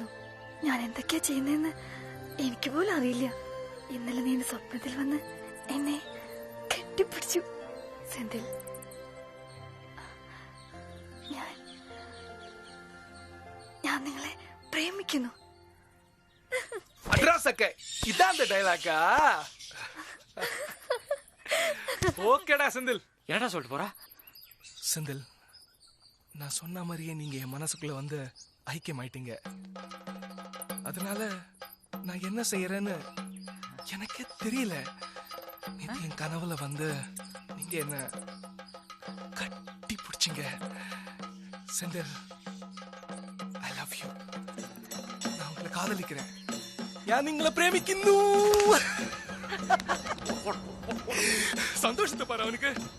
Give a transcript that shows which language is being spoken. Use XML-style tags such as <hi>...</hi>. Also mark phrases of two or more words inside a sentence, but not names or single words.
<ml>ഞാൻ എന്തൊക്കെയാ ചെയ്യുന്നതെന്ന് എനിക്ക് പോലും അറിയില്ല. ഇന്നലെ നീ എന്റെ സ്വപ്നത്തിൽ വന്ന് എന്നെ കെട്ടിപ്പിടിച്ചു. സെന്തിൽ, ഞാൻ നിങ്ങളെ പ്രേമിക്കുന്നു.</ml> <ta>அட்ராஸக்க இதான் அந்த டைலாக்கா? ஓகேடா செந்தில். என்னடா சொல்லிட்டு போறா? செந்தில், நான் சொன்ன மாதிரியே நீங்க என் மனசுக்குள்ள வந்து ஐக்கியமாயிட்டீங்க. அதனால நான் என்ன செய்யறேன்னு எனக்கே தெரியல. நேத்து என் கனவுல வந்து நீங்க என்ன கட்டி பிடிச்சிங்க. செந்தில்,</ta> <en>I love you.</en> <ta>நான் உங்களை காதலிக்கிறேன்.</ta> <ml>ഞാൻ നിങ്ങളെ പ്രേമിക്കുന്നു. സന്തോഷത്തെ പറ അവനക്ക്.</ml>